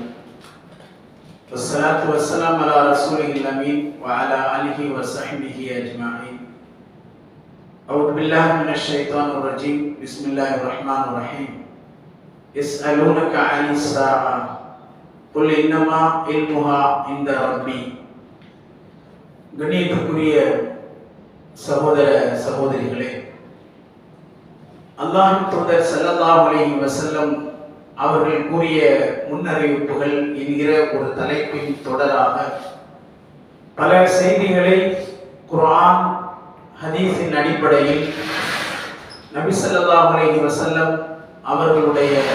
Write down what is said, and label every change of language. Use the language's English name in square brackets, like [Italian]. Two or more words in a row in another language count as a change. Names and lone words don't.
[Arabic] والصلاة والسلام على رسوله الأمين وعلى آله وصحبه أجمعين. أعوذ بالله من الشيطان الرجيم. بسم الله الرحمن الرحيم. يسألونك عن الساعة. قل إنما علمها عند ربي. [Tamil] கண்ணியத்துக்குரிய சகோதர சகோதரிகளே, அல்லாஹ்வின் தூதர் [Arabic] صلى الله عليه وسلم [Tamil] அவர்கள் கூறிய முன்னறிவிப்புகள் என்கிற ஒரு தலைப்பின் தொடராக பல செய்திகளை குர்ஆன் ஹதீஸின் அடிப்படையில் நபி [Arabic] صلى الله عليه وسلم [Tamil] அவர்களுடைய